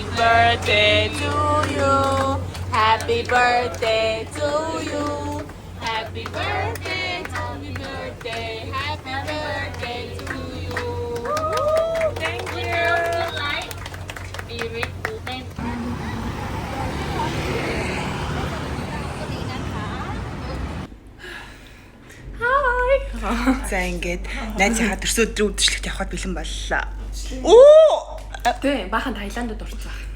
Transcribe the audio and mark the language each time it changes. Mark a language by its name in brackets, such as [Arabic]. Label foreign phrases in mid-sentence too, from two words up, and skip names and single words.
[English] Birthday to you. Happy birthday to you. Happy birthday, happy birthday, happy birthday to you. Thank you. Like, beautiful, thank you. [Mongolian] За ингээд найзынхаа төрсөн өдрийн үдшилтэд явхад бэлэн боллоо. Оо! Тэ баахан Таиландд орсон.